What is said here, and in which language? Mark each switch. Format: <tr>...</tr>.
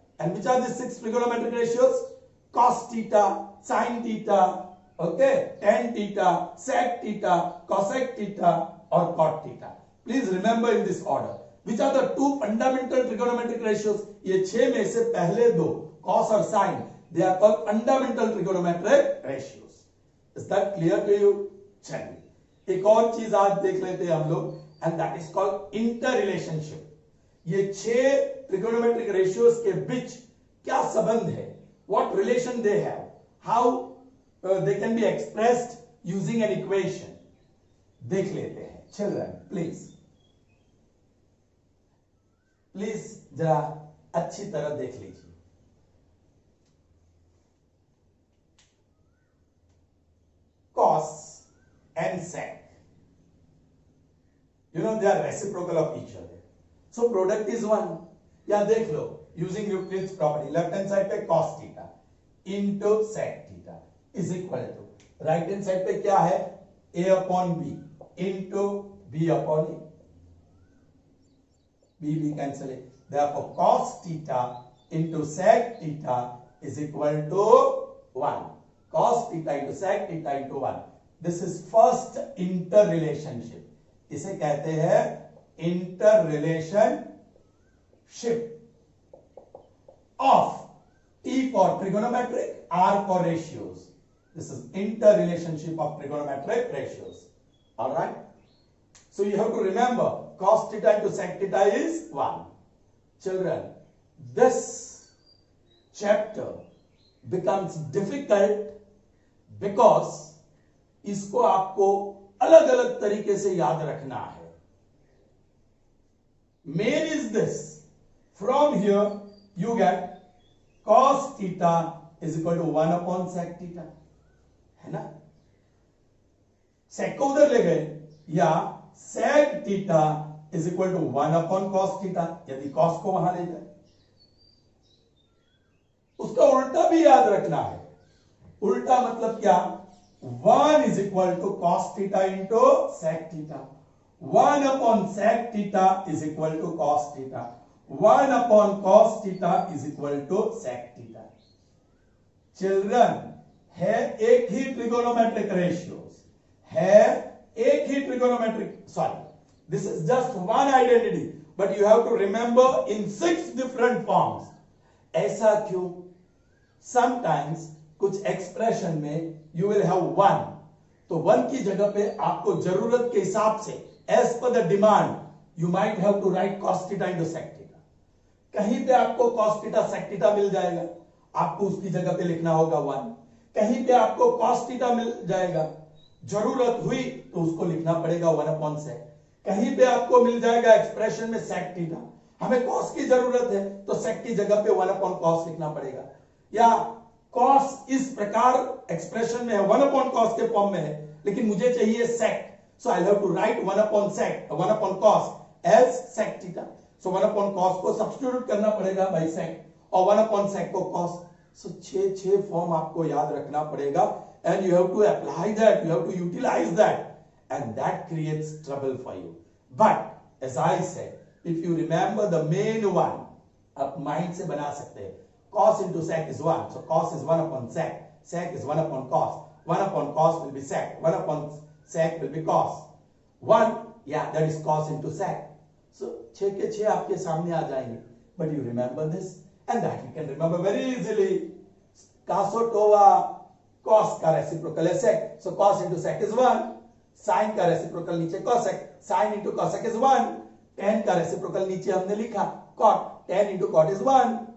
<en>And which are the 6 trigonometric ratios? Cos theta, sin theta, okay, tan theta, sec theta, cosec theta, or cot theta. Please remember in this order. Which are the 2 fundamental trigonometric ratios?</en> <hi>ये 6 में से पहले 2,</hi> <en>cos और sin, they are called fundamental trigonometric ratios. Is that clear to you?</en> <hi>चलिए एक और चीज आज देख लेते हैं हम लोग,</hi> <en>and that is called interrelationship.</en> <hi>ये 6 trigonometric ratios के बीच क्या संबंध है?</hi> <en>What relation they have? How they can be expressed using an equation.</en> <hi>देख लेते हैं. Children, please जरा अच्छी तरह देख लीजिए.</hi> <en>Cos and sec, you know they are reciprocal of each other. So product is 1.</en> <hi>या देख लो</hi> <en>using Euclid's property. Left hand side पे cos theta into sec theta is equal to right hand side पे क्या है? A upon B into B upon A. B cancel it. Therefore cos theta into sec theta is equal to 1. Cos theta into sec theta into 1. This is first interrelationship.</en> <hi>इसे कहते हैं</hi> <en>interrelationship of T for trigonometric, R for ratios. This is interrelationship of trigonometric ratios. All right. So you have to remember cos theta into sec theta is 1. Children, this chapter becomes difficult because</en> <hi>इसको आपको अलग अलग तरीके से याद रखना है.</hi> <en>Main is this. From here you get cos theta is equal to 1 upon sec theta.</en> <hi>है ना? sec को उधर ले गए या</hi> <en>sec theta is equal to 1 upon cos theta,</en> <hi>यदि cos को वहां ले जाए. उसका उल्टा भी याद रखना है. उल्टा मतलब क्या?</hi> <en>1 is equal to cos theta into sec theta. 1 upon sec theta is equal to cos theta. 1 upon cos theta is equal to sec theta. Children, है एक ही trigonometric ratios, है एक ही trigonometric, sorry, this is just one identity, but you have to remember in 6 different forms.</en> <hi>ऐसा क्यों?</hi> <en>sometimes कुछ expression में you will have 1,</en> <hi>तो 1 की जगह पे आपको जरूरत के हिसाब से</hi> <en>As per the demand you might have to write cos theta into sec theta.</en> <hi>कहीं पे आपको cos थीटा sec थीटा मिल जाएगा, आपको उसकी जगह पे लिखना होगा 1. कहीं पे आपको cos थीटा मिल जाएगा, जरूरत हुई तो उसको लिखना पड़ेगा 1 अपॉन sec. कहीं पे आपको मिल जाएगा एक्सप्रेशन में sec थीटा, हमें cos की जरूरत है तो sec की जगह पे 1 अपॉन cos लिखना पड़ेगा. या cos इस प्रकार एक्सप्रेशन में है, 1 अपॉन cos के फॉर्म में है, लेकिन मुझे चाहिए sec,</hi> <en>so I'll have to write 1 upon sec, 1 upon cos as sec theta.</en> <hi>So 1 upon cos को सब्स्टिट्यूट करना पड़ेगा by sec और 1 upon sec को cos. So 6 फॉर्म आपको याद रखना पड़ेगा</hi> <en>and you have to apply that, you have to utilize that, and that creates trouble for you. But as I said, if you remember the main one,</en> <hi>आप mind से बना सकते हैं.</hi> <en>Cos into sec is 1, so cos is 1 upon sec, sec is 1 upon cos, 1 upon cos will be sec, 1 upon sec will be cos. 1, yeah, that is cos into sec.</en> <hi>So 6 के 6 आपके सामने आ जाएंगे.</hi> <en>But you remember this, and that you can remember very easily. Casotova,</en> <hi>cos का reciprocal है sec,</hi> <en>so cos into sec is 1.</en> <hi>Sin का reciprocal नीचे cosec, sin into cosec is 1. Tan का reciprocal नीचे हमने लिखा cot, tan into cot is 1.</hi>